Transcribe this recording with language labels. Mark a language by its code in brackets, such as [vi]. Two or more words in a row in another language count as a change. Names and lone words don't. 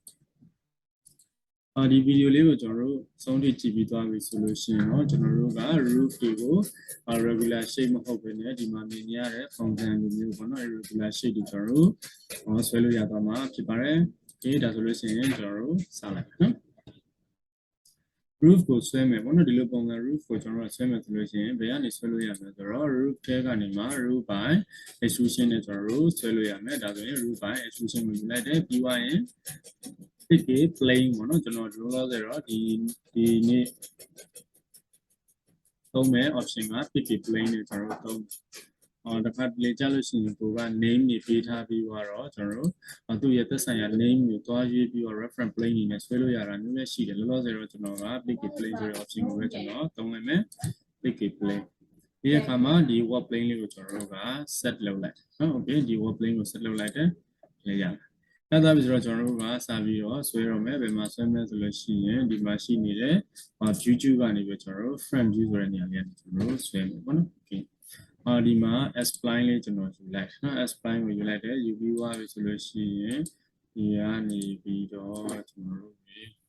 [my] ဒီဗီဒီယိုလေးကိုကျွန်တော်တို့ဆုံးဖြတ်ကြည့်ပြီးသွားပြီဆိုလို့ရှိရင်တော့ကျွန်တော်တို့က roof တွေကို [en] regular shape [my] မဟုတ်ဘဲနဲ့ဒီမှာမြင်ရ တဲ့ပုံစံမျိုးပေါ့နော် [en] regular shape [my] တွေကျွန်တော်တို့ဆွဲလို့ရသွားမှာဖြစ်ပါတယ်။ Okay ဒါဆိုလို့ရှိရင်ကျွန်တော်တို့စလိုက်နော် roof ကိုဆွဲမယ်ပေါ့နော်ဒီလိုပုံစံ roof ကိုကျွန်တော်တို့ဆွဲမယ်ဆိုလို့ရှိရင်ဘယ်ကနေဆွဲလို့ရမလဲဆိုတော့ roof ထဲကနေမှ [en] roof by extrusion [my] နဲ့ကျွန်တော်တို့ဆွဲလို့ရမယ်ဒါဆိုရင် [en] roof by extrusion [my] ကိုယူလိုက်တယ်ပြီးသွားရင် [en] pick a plane [my] ပေါ့နော်ကျွန်တော်တို့လို့ဆိုတော့ဒီနေ့ သုံးမဲ့ option က [en] pick a plane [my] နဲ့ကျွန်တော်တို့သုံးတစ်ခါလေကြလို့ရှိရင်ကိုက name တွေပေးထားပြီးတော့ကျွန်တော်တို့သူ့ရဲ့သက်ဆိုင်ရာ name ကိုတွားရေးပြီးတော့ [en] reference plane [my] တွေနဲ့ ဆွဲလို့ရတာမျိုးလည်းရှိတယ်လို့လို့ဆိုတော့ကျွန်တော်က [en] pick a plane [my] ဆိုတဲ့ option ကိုပဲကျွန်တော်သုံးလိုက်မယ် [en] pick a plane [my] ဒီအခါမှာဒီ work plane လေးကိုကျွန်တော်တို့က set လုပ်လိုက်နော် okay ဒီ [en] work plane [my] ကို set လုပ်လိုက်တယ်လေရတယ်အဲ့ဒါပြီးဆိုတော့ကျွန်တော်တို့ကစပြီးတော့ဆွဲရမယ်ဘယ်မှာဆွဲမလဲဆိုလို့ရှိရင်ဒီမှာရှိနေတဲ့ view ကနေပြီးကျွန်တော်တို့ [en] front view [my] ဆိုတဲ့နေရာလေးကနေကျွန်တော်တို့ဆွဲမယ်ပေါ့နော် okay ဒီမှာ [en] S spline [my] လေးကျွန်တော်ယူလိုက်နော် [en] S spline [my] ကိုယူလိုက်တယ်ယူပြီးသွားပြီဆိုလို့ရှိရင်ဒီကနေပြီးတော့ကျွန်တော်တို့ဒီ